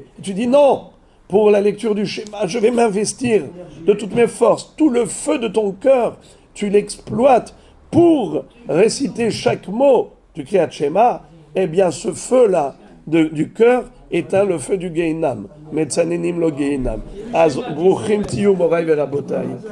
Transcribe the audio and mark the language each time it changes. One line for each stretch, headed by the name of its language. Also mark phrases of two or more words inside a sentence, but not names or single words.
French: Et tu dis non, pour la lecture du schéma, je vais m'investir de toutes mes forces, tout le feu de ton cœur, tu l'exploites pour réciter chaque mot du
Hebrew: קריאת שמע,
French: eh bien ce feu-là du cœur éteint le feu du Gehinam.
Hebrew: מצננים לו גיהנם. אז ברוכים תהיו מוריי ורבותיי.